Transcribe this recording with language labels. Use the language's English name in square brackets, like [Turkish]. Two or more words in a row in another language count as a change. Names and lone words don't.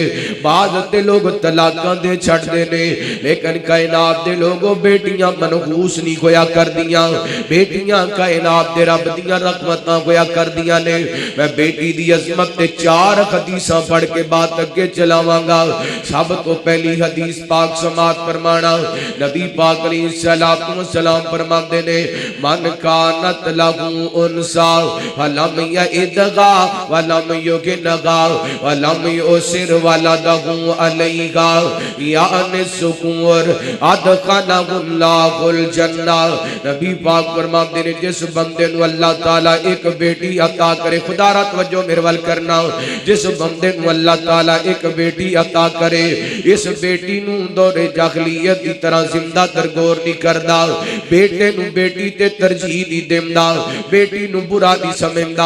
[Punjabi] بعد تے لوگ طلاقاں دے چھڈدے نے، لیکن کائنات دے لوگوں بیٹیاں منحوس نہیں ہویا کر دیاں، بیٹیاں کائنات دے رب دیاں رحمتاں ہویا کر دیاں نے. میں بیٹی دی عظمت تے 4 حدیثاں پڑھ کے بات اگے چلاواں گا. سب تو پہلی حدیث پاک سماعت فرمانا، نبی پاک علیہ الصلاۃ والسلام فرماتے نے [Arabic] من كانت له أنثى ولم يئدها ولم يهنها ولم يؤثر ولده عليها يعني الذكور أدخله الله الجنة. [Punjabi] نبی پاک فرماتے نے جس بندے نوں اللہ تعالیٰ ایک بیٹی عطا کرے، خدا را توجہ میرے ول کرنا، جس بندے نوں اللہ تعالیٰ ایک بیٹی عطا کرے، اس بیٹی نوں دورِ جاہلیت کی طرح زندہ درگور نہیں کردا، بیٹے نوں بیٹی تے ترجیح نہیں دیندا، بیٹی نوں برا نہیں سمجھدا.